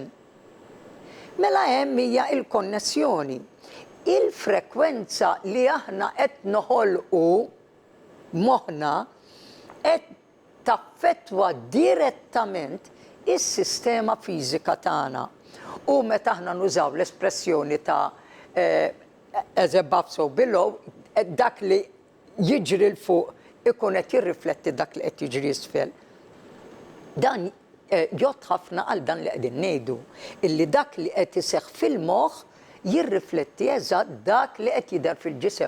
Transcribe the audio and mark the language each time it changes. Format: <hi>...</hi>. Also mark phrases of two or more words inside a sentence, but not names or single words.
<mt>Mela hemm hija il-konnessjoni. Il-frekwenza li aħna qed noħolqu moħħna qed taffettwa direttament is-sistema fiżika tagħna. U meta aħna nużaw l-espressjoni ta'</mt> <en>as above so below,</en> <mt>dak li jiġri l-fuq ikun qed jirrifletti dak li qed jiġri isfel. Dan jgħod ħafna għal dan li qegħdin ngħidu, illi dak li qed iseħħ fil-moħħ jirrifletti eżatt dak li qed jidher fil-ġisem.</mt>